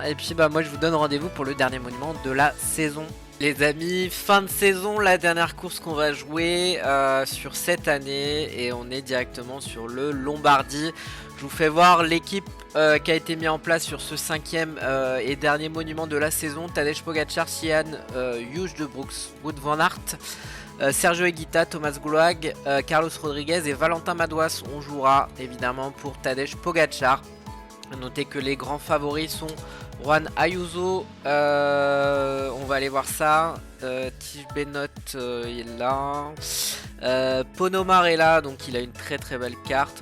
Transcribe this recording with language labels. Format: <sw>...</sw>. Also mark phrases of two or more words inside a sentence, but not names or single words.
<fr>Et puis bah moi je vous donne rendez-vous pour le dernier monument de la saison. Les amis, fin de saison, la dernière course qu'on va jouer sur cette année, et on est directement sur le Lombardie. Je vous fais voir l'équipe qui a été mise en place sur ce 5e et dernier monument de la saison. Tadej Pogacar, Sian Hughes de Brooks, Wout van Aert, Sergio Higuita, Thomas Gloag, Carlos Rodriguez et Valentin Madouas. On jouera évidemment pour Tadej Pogacar. Notez que les grands favoris sont Juan Ayuso, on va aller voir ça. Tige Benoît il est là. Ponomar est là, donc il a une très belle carte.</fr>